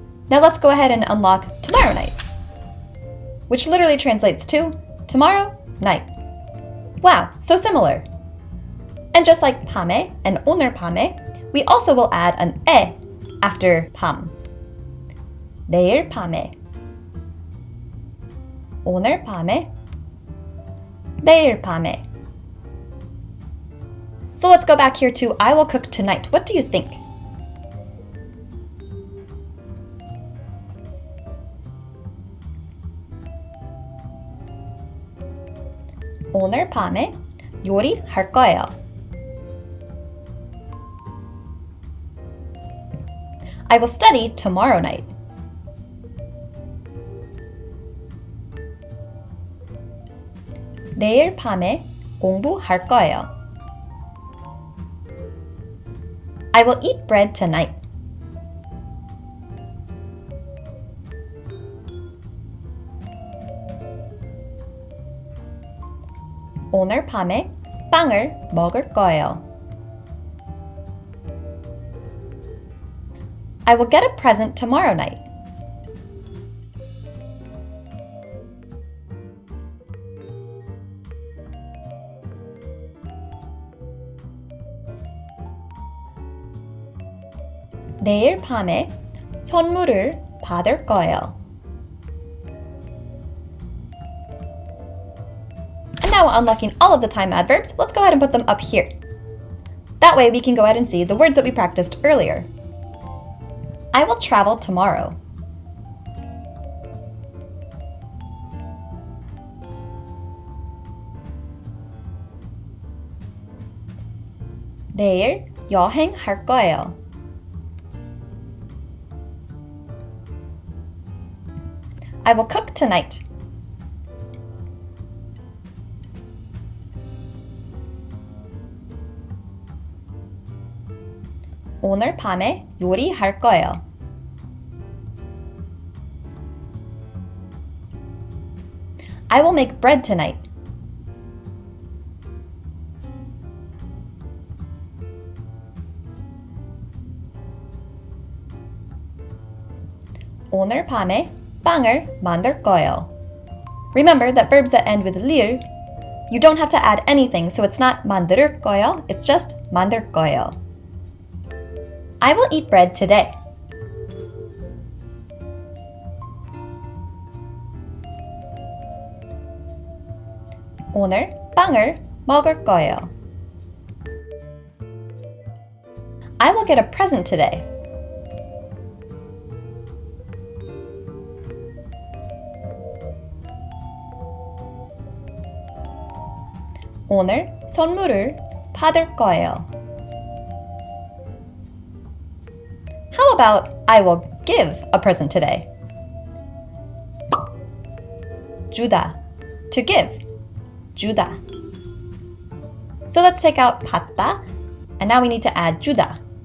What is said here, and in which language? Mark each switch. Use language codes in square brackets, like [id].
[en] Now let's go ahead and unlock tomorrow night, which literally translates to tomorrow night. Wow, so similar. And just like 밤에 and 오늘 밤에, we also will add an 에 after 밤. [ko] 내일 밤에, 오늘 밤에, 내일 밤에. [en] So let's go back here to I will cook tonight. What do you think? [ko] 오늘 밤에 요리할 거예요. [en] I will study tomorrow night. [ko] 내일 밤에 공부할 거예요. [en] I will eat bread tonight. [ko] 오늘 밤에 빵을 먹을 거예요. [en] I will get a present tomorrow night. [ko] 내일 밤에 선물을 받을 거예요. [en] And now unlocking all of the time adverbs, let's go ahead and put them up here. That way we can go ahead and see the words that we practiced earlier. I will travel tomorrow. [ko] 내일 여행할 거예요. [en] I will cook tonight. [ko] 오늘 밤에 요리할 거예요. [en] I will make bread tonight. [ko] 오늘 밤에 빵을 만들 거예요. [en] Remember that verbs that end with lir, you don't have to add anything, so it's not [ko] 만들 거예요, [en] it's just 만들 거예요. I will eat bread today. [ko] 오늘 빵을 먹을 거예요. [en] I will get a present today. [ko] 오늘 선물을 받을 거예요. [en] How about I will give a present today? 주다, to give. 주다. So let's take out 받다, and now we need to add 주다.